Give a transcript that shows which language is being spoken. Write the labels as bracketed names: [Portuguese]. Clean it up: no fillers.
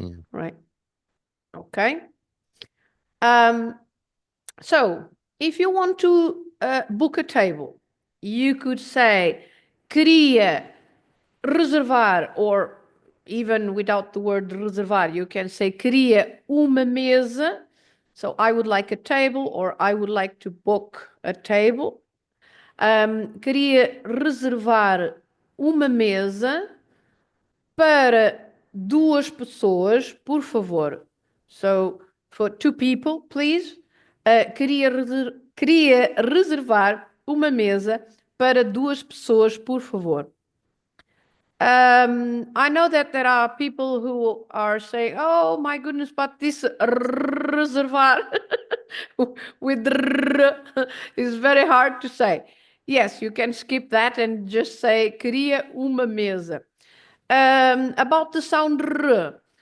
[English] Right? Okay. So if you want to book a table, you could say [Portuguese] queria reservar, [English] or even without the word reservar, you can say [Portuguese] queria uma mesa. [English] So I would like a table, or I would like to book a table. [Portuguese] Queria reservar uma mesa para 2 pessoas, por favor. [English] So for 2 people, please. [Portuguese] Queria reservar uma mesa para 2 pessoas, por favor. [English] I know that there are people who are saying, oh my goodness, but this reservar with is very hard to say. Yes, you can skip that and just say [Portuguese] queria uma mesa. [English] About the sound r,